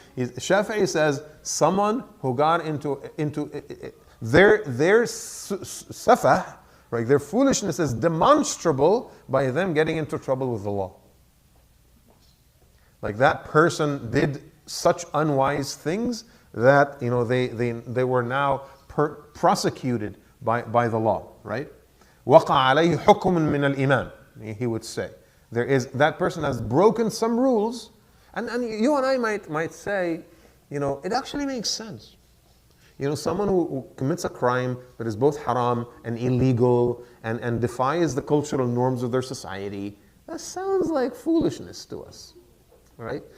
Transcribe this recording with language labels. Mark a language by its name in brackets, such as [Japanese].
[English] Shafi'i says someone who got into their safah, right? Their foolishness is demonstrable by them getting into trouble with the law. Like that person did such unwise things that they were now prosecuted by the law, right? [Arabic] وَقَعَ عَلَيْهِ حُكْمٌ مِّنَ الْإِمَامِ, he would say. [English] There is, that person has broken some rules, and you and I might say, it actually makes sense. Someone who commits a crime that is both haram and illegal and defies the cultural norms of their society, that sounds like foolishness to us, right?